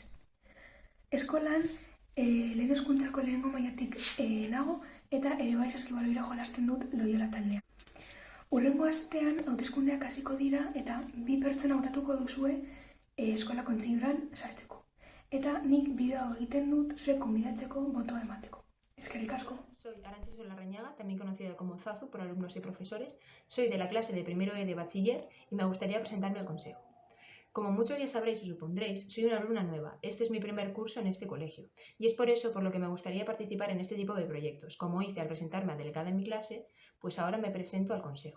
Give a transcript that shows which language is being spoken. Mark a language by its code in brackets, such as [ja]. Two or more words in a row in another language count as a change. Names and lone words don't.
[eu] Eskolan lehen hezkuntzako lehenengo mailatik nago eta ere bai saskibaloira jolasten dut Loiola taldean. Hurrengo astean hauteskundeak hasiko dira eta 2 pertsona hautatuko duzue eskola kontseiluan sartzeko. Eta nik bideo hau egiten dut zuek gonbidatzeko botoa emateko. Eskerrik asko. [es] Soy Arantxa Larrañaga, también conocida como Zazu por alumnos y profesores. Soy de la clase de primero E de bachiller y me gustaría presentarme al consejo. Como muchos ya sabréis o supondréis, soy una alumna nueva. Este es mi primer curso en este colegio y es por eso por lo que me gustaría participar en este tipo de proyectos. Como hice al presentarme a delegada en mi clase, pues ahora me presento al consejo.